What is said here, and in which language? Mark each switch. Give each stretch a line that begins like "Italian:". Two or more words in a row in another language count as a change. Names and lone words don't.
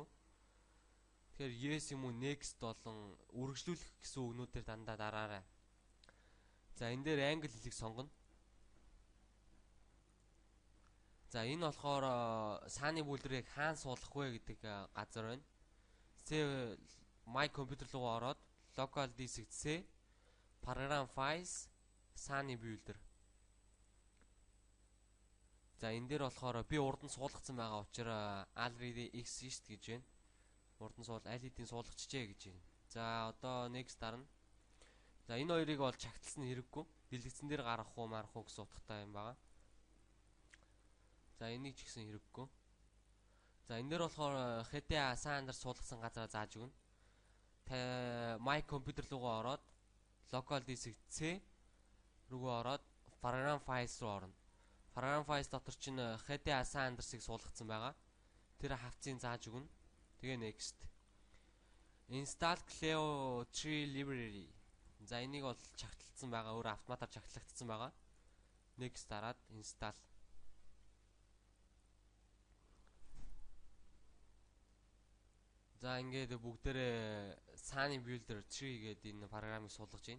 Mongolian: Тэгэхээр yes юм уу next болон үргэлжлүүлэх гэсэн үгнүүдээр дандаа дараарай. За энэ дээр англи хэлийг сонгоно. За энэ болохоор Sunny Builder-ыг хаана суулгах вэ гэдэг газар байна.
English: Save my computer
Mongolian: руу ороод
English: local disk C program files
Mongolian: Sunny Builder. За энэ дээр болохоор би урд нь суулгацсан байгаа учраас
English: already exist
Mongolian: гэж байна. Урд нь аль хэдийн суулгачжээ гэж байна. За одоо next дарна. За энэ хоёрыг бол чагталсан хэрэггүй. Дэлгэцэн дээр гаргах уу марах уу гэсэн утгатай юм байна. За энийг ч гэсэн хэрэггүй. За энэ дээр болохоор GTA San Andreas суулгасан газараа зааж өгнө.
English: My computer
Mongolian: руугаа ороод
English: local disk C
Mongolian: рүүгээ ороод
English: program files
Mongolian: руу орно. Program files дотор чинь GTA San Andreas-ыг суулгацсан байгаа. Тэр хавцыг зааж өгнө. Тэгээ next.
English: Install Cleo 3 library.
Mongolian: За энийг бол чагталсан байгаа. Өөр автоматар чагтлагдсан байгаа. Next дараад install. За ингээд бүгдээрээ Sunny Builder 3 гэдэг энэ програмыг суулгаж байна.